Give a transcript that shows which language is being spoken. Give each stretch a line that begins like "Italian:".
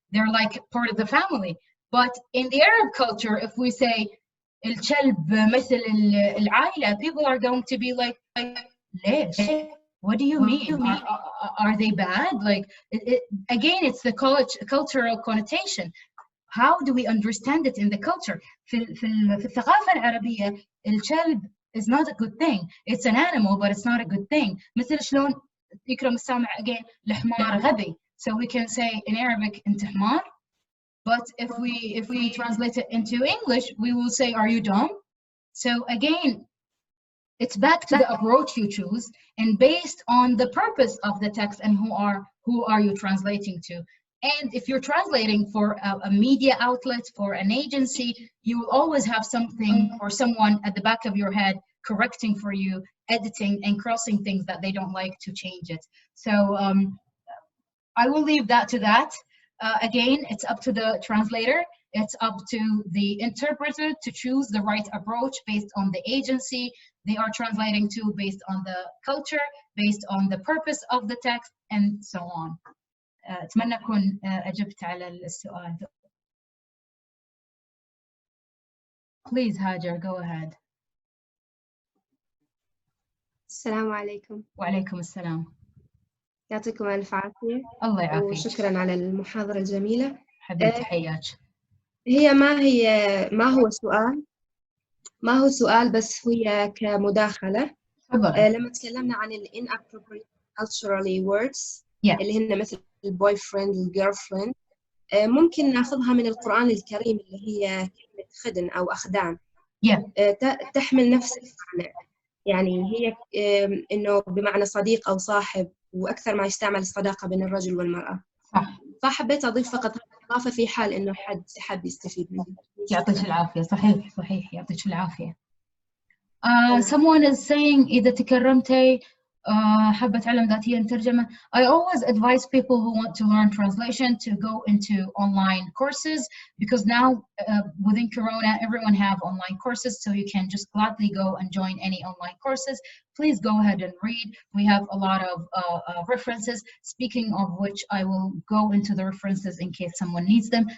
English: They're like part of the family. But in the Arab culture, if we say
Arabic: الكلب مثل العائلة,
English: people are going to be like
Arabic: ليش?
English: What do you mean? Are they bad? Like again, it's the cultural connotation. How do we understand it in the culture?
Arabic: في الثقافة العربية الكلب
English: is not a good thing. It's an animal, but it's not a good thing.
Arabic: مثل شلون يكرم السامع
English: again
Arabic: الحمار غبي.
English: So we can say in Arabic
Arabic: أنت حمار.
English: But if we translate it into English, we will say, are you dumb? So again, it's back to the approach you choose, and based on the purpose of the text and who are you translating to. And if you're translating for a media outlet, for an agency, you will always have something or someone at the back of your head correcting for you, editing and crossing things that they don't like to change it. So I will leave that to that. Again, it's up to the translator. It's up to the interpreter to choose the right approach based on the agency they are translating to, based on the culture, based on the purpose of the text, and so on.
Arabic: أتمنى أكون أجبت على السؤال.
English: Please, Hajar, go ahead.
Arabic: السلام عليكم. وعليكم السلام. يعطيكم ألف عافية. الله يعافيك. وشكرا على المحاضرة الجميلة. حبيبتي حياك. هي ما هو سؤال بس هي كمداخلة. لما تكلمنا عن ال
English: inappropriate culturally words
Arabic: اللي هن مثل البوي فريند والجيرل فريند، ممكن ناخذها من القرآن الكريم اللي هي كلمة خدن أو أخدان. تحمل نفس المعنى، يعني هي إنه بمعنى صديق أو صاحب، وأكثر ما يستعمل الصداقة بين الرجل والمرأة. صح. فحبيت أضيف فقط إضافة في حال إنه حد حاب يستفيد منه. يعطيك العافية. صحيح صحيح، يعطيك العافية.
English: Someone is saying
Arabic: إذا تكرمتي حابة أتعلم ذاتيا ترجمة.
English: I always advise people who want to learn translation to go into online courses, because now within Corona everyone have online courses, so you can just gladly go and join any online courses. Please go ahead and read. We have a lot of references, speaking of which I will go into the references in case someone needs them.